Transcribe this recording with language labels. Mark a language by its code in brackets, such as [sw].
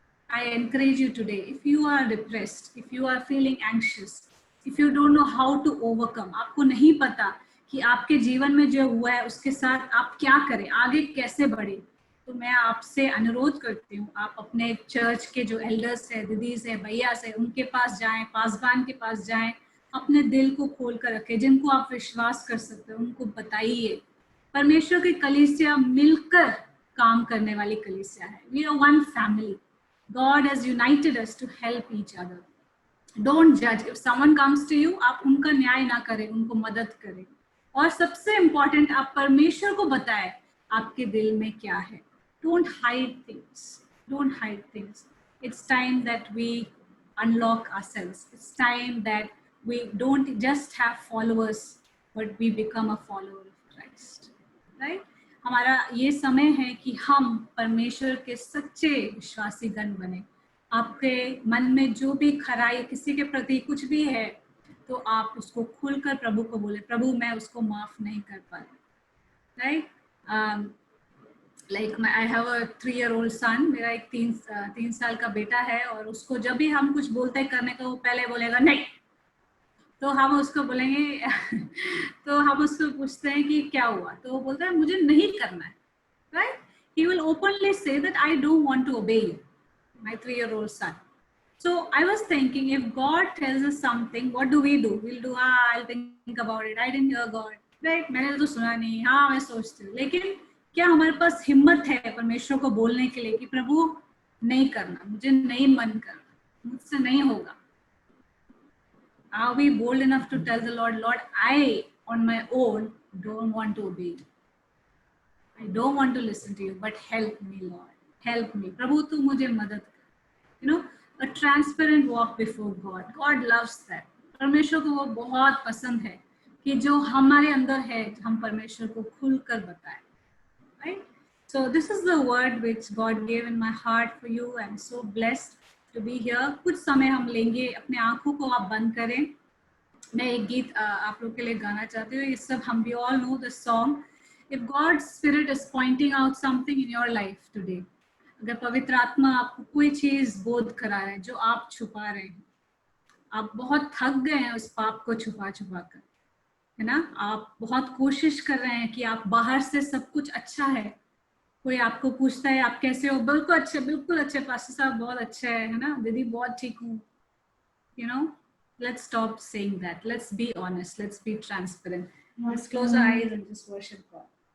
[en] I encourage you today, if you are depressed, if you are feeling anxious, if you don't know how to overcome, [hi] आपको नहीं पता कि आपके जीवन में जो हुआ है उसके साथ आप क्या करें, आगे कैसे बढ़े, तो मैं आपसे अनुरोध करती हूँ, आप अपने चर्च के जो एल्डर्स है, दीदीज है, भैया है, उनके पास जाएं, पासबान के पास जाएं, अपने दिल को खोल कर रखें, जिनको आप विश्वास कर सकते हो उनको बताइए। परमेश्वर की कलीसिया मिलकर काम करने वाली कलीसिया है। [en] We are one family. God has united us to help each other. Don't judge. If someone comes to you, [hi] आप उनका न्याय ना करें, उनको मदद करें. और सबसे इम्पोर्टेंट, आप परमेश्वर को बताएं आपके दिल में क्या है. [en] Don't hide things. Don't hide things. It's time that we unlock ourselves. It's time that we don't just have followers, but we become a follower of Christ. Right? [hi] हमारा ये समय है कि हम परमेश्वर के सच्चे विश्वासी गण बने. आपके मन में जो भी खराई किसी के प्रति कुछ भी है, तो आप उसको खुलकर प्रभु को बोले, प्रभु मैं उसको माफ नहीं कर पा रहा. Right? [en] Like I have a 3-year-old son. [hi] मेरा एक 3 साल का बेटा है, और उसको जब भी हम कुछ बोलते हैं करने को, वो पहले बोलेगा नहीं. तो हम उसको बोलेंगे तो हम उसको पूछते हैं कि क्या हुआ, तो वो बोलता है मुझे नहीं करना है. Right? [en] He will openly say that I don't want to obey you, my 3-year-old son. So I was thinking, if God tells us something, what do? We'll do, I'll think about it. I didn't hear God. Right? [hi] मैंने तो सुना नहीं. हाँ, मैं सोचती हूँ. लेकिन क्या हमारे पास हिम्मत है परमेश्वर को बोलने के लिए कि प्रभु नहीं करना, मुझे नहीं मन करना, मुझसे नहीं होगा? [en] Are we bold enough to tell the Lord, Lord, I on my own don't want to obey you. I don't want to listen to you, but help me, Lord. Help me. [hi] प्रभु तू मुझे मदद कर. [en] You know, a transparent walk before God. God loves that. [hi] परमेश्वर को वो बहुत पसंद है कि जो हमारे अंदर है हम परमेश्वर को खुलकर बताएं. [en] Right? So this is the word which God gave in my heart for you. I'm so blessed to be here. [hi] कुछ समय हम लेंगे, अपने आंखों को आप बंद करें. मैं एक गीत आप लोग के लिए गाना चाहती हूँ. ये सब हम [en] we all know the song. If God's Spirit is pointing out something in your life today, [hi] अगर पवित्र आत्मा आपको कोई चीज बोध करा रहा है जो आप छुपा रहे हैं, आप बहुत थक गए हैं उस पाप को छुपा छुपा कर, है ना? आप बहुत कोशिश कर रहे हैं कि आप बाहर से सब कुछ अच्छा है, कोई आपको पूछता है आप कैसे हो, बिल्कुल अच्छे पास्टर साहब बहुत अच्छे है ना, दीदी बहुत ठीक हूँ. [en] You know, let's stop saying that. Let's be honest. Let's be transparent. Let's close our eyes and just worship God.